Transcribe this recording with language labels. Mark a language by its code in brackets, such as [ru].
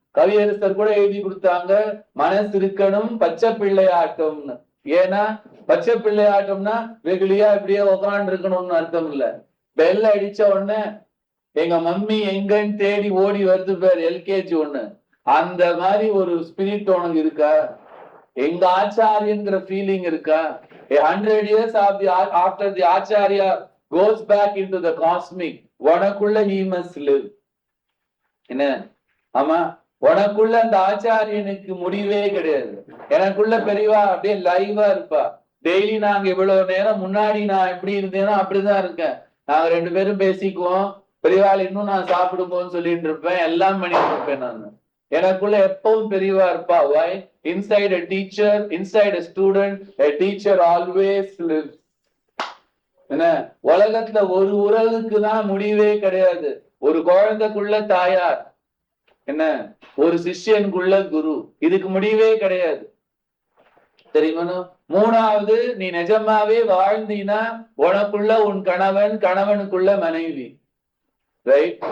[ta] கவியரசர் கூட எழுதி கொடுத்தாங்க, மனசு இருக்கணும் பச்சை பிள்ளையாட்டம்னு. ஏன்னா பச்சை பிள்ளையாட்டம்னா வெகுளியா இப்படியே உக்காண்டு இருக்கணும்னு அர்த்தம் இல்ல. பெல் அடிச்ச உடனே எங்க மம்மி எங்கன்னு தேடி ஓடி வருது பேர் எல்கேஜி ஒண்ணு. அந்த மாதிரி ஒரு ஸ்பிரிட் உனக்கு இருக்கா? எங்க ஆச்சாரியங்கிற ஃபீலிங் இருக்கா? [en] 100 years after the acharya goes back into the cosmic, [ta] உனக்குள்ள [en] he must live [ta] என்ன. ஆமா, உனக்குள்ள அந்த ஆச்சாரியனுக்கு முடிவே கிடையாது. எனக்குள்ள பெரியவா அப்படியே லைவா இருப்பா. டெய்லி நாங்க இவ்வளவு நேரம் முன்னாடி நான் எப்படி இருந்தேனோ அப்படிதான் இருக்கேன். நாங்க 2 பேரும் பேசிக்குவோம். பெரியவாள் இன்னும் நான் சாப்பிடும்போது சொல்லிட்டு இருப்பேன், எல்லாம் பண்ணிட்டு இருப்பேன் நான். எனக்குள்ள எப்பவும் பெரியவா இருப்பா. [en] Why? Inside a teacher, inside a student, a teacher always lives. [ta] என்ன, உலகத்துல ஒரு உறவுக்கு தான் முடிவே கிடையாது. ஒரு குழந்தைக்குள்ள தாயார் என்ன, ஒரு சிஷ்யனுக்குள்ள குரு, இதுக்கு முடிவே கிடையாது தெரியுமா. 3வது, நீ நிஜமாவே வாழ்ந்தீனா உனக்குள்ள உன் கணவன், கணவனுக்குள்ள மனைவி. ரைட்.